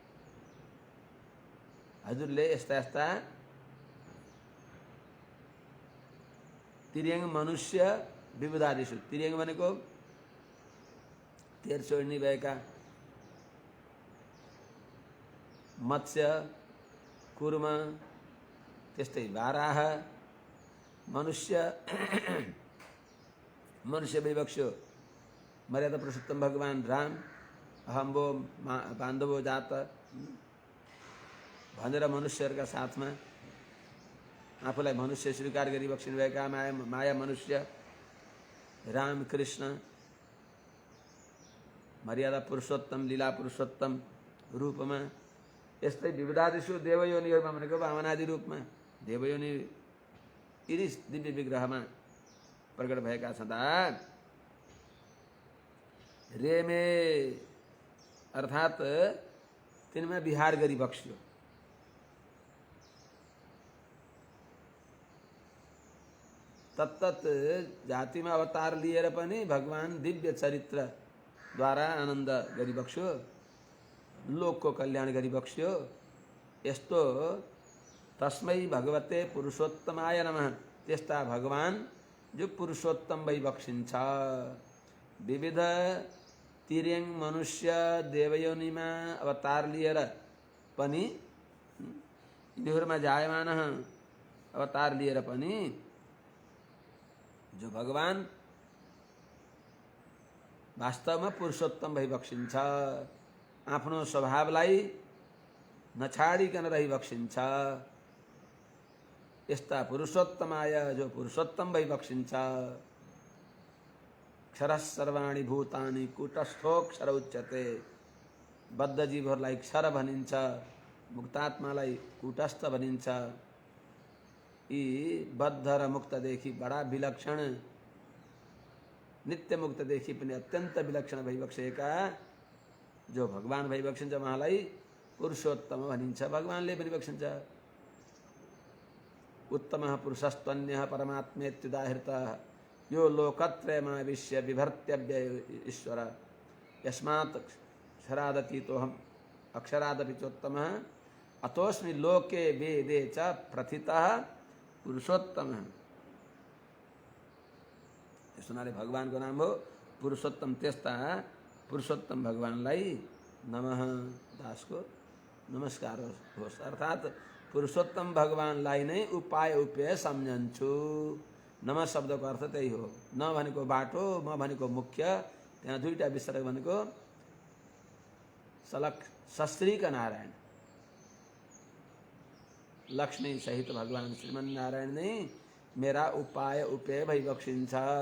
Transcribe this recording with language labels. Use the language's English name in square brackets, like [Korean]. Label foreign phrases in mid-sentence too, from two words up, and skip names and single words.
[Nepali] हजुरले यस्ता यस्ता [Sanskrit] तिर्यङ मनुष्य विविधादिषु, [Nepali] तिर्यङ भनेको तेर छोड्ने भएका, मत्स्य, कुर्म, त्यस्तै बाराह, मनुष्य [Sanskrit] मनुष्य विवक्ष्यो [Nepali] मर्यादा पुरुषोत्तम भगवान राम [Sanskrit] अहम्बो बान्धवो जात [Nepali] भनेर मनुष्यहरूका साथमा आफूलाई मनुष्य स्वीकार गरिबक्सिनु भएका माया मनुष्य राम कृष्ण मर्यादा पुरुषोत्तम लीला पुरुषोत्तम रूपमा यस्तै विविधादिषु देवयोनिहरूमा भनेको वामनादि रूपमा देवयोनि यिनी दिव्य विग्रहमा प्रकट भएका छँदा रेमे अर्थात् तिनमा विहार गरिबक्सियो। तत्तत जातिमा अवतार लिएर पनि भगवान दिव्य चरित्र द्वारा आनन्द गरिबक्स्यो, लोकको कल्याण गरिबक्स्यो। [Sanskrit] यस्तो तस्मै भगवते पुरुषोत्तमाय नमः, [Nepali] त्यस्ता भगवान जो पुरुषोत्तम भइबक्सिन्छ। विविध तिर्यङ मनुष्य देवयोनिमा अवतार लिएर पनि यिनीहरूमा जायमान अवतार लिएर पनि जो भगवान वास्तवमा पुरुषोत्तम भइबक्सिन्छ, आफ्नो स्वभावलाई नछाडिकन रहिबक्सिन्छ। यस्ता पुरुषोत्तमाय जो पुरुषोत्तम भइबक्सिन्छ। [Sanskrit] क्षरः सर्वाणि भूतानि कूटस्थोऽक्षर उच्यते। [Nepali] बद्ध जीवहरूलाई क्षर भनिन्छ, मुक्तात्मालाई कूटस्थ भनिन्छ। यी बद्ध र मुक्तदेखि बडा विलक्षण, नित्य मुक्तदेखि पनि अत्यन्त विलक्षण भइबक्सेका जो भगवान भइबक्सिन्छ उहाँलाई पुरुषोत्तम भनिन्छ। भगवानले पनि बक्सिन्छ। [Sanskrit] उत्तमः पुरुषस्त्वन्यः परमात्मेत्युदाहृतः यो लोकत्रयमाविश्य बिभर्त्यव्य ईश्वर यस्मात् अक्षरादतीतोऽहम् अक्षरादपि चोत्तमः अतोऽस्मि लोके वेदे च प्रथितः पुरुषोत्तमः। [Nepali] सुनाले भगवानको नाम हो पुरुषोत्तम। त्यस्ता पुरुषोत्तम भगवानलाई नमः दासको नमस्कार होस्। अर्थात् पुरुषोत्तम भगवानलाई नै उपाय उपेय सम्झन्छु। नम शब्दको अर्थ त्यही हो। न भनेको बाटो, म भनेको मुख्य। त्यहाँ दुईटा विसर्ग भनेको सश्रीक नारायण, लक्ष्मी सहित भगवान श्रीमन नारायण नै मेरा उपाय उपेय भइबक्सिन्छ।